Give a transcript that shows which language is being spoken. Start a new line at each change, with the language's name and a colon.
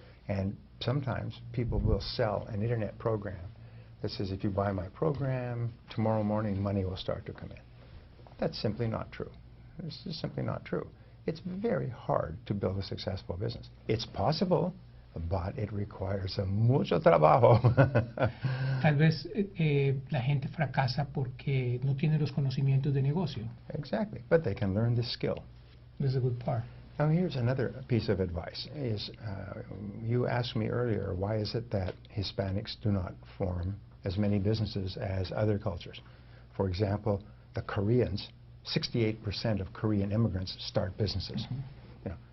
English: And sometimes people will sell an Internet program that says, if you buy my program, tomorrow morning money will start to come in. That's simply not true. This is simply not true. It's very hard to build a successful business. It's possible, but it requires
Spanish: mucho trabajo. Tal vez la gente fracasa porque no tiene los conocimientos de negocio.
English: Exactly, but they can learn this skill. This is a good part. Now here's another piece of advice. You asked me earlier, why is it that Hispanics do not form as many businesses as other cultures? For example, the Koreans, 68% of Korean immigrants start businesses. Mm-hmm.